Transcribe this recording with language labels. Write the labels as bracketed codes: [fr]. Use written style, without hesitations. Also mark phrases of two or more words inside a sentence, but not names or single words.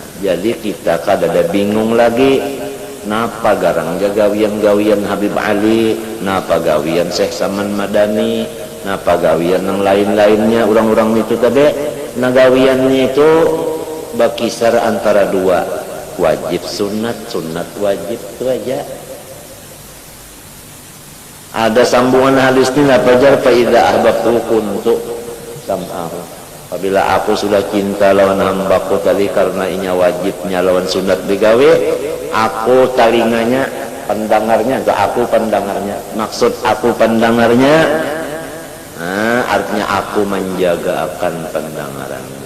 [bjn] Jadi kita kada bingung lagi. Napa garang gawian Habib Ali, napa gawian Syekh Saman Madani, napa gawian yang lain-lainnya orang-orang itu tadi. Nah gawiannya itu berkisar antara dua, wajib sunat, sunat wajib, itu aja. Ada sambungan hadis ini apa jar [ar] fa idza ahbabtu kuntu sam'ahu. [bjn] Apabila aku sudah cinta lawan hambaku tadi karena inya wajibnya lawan sunat digawe, aku talinganya, pendengarnya, atau aku pendengarnya. Maksud aku pendengarnya, artinya aku menjaga akan pendengarannya.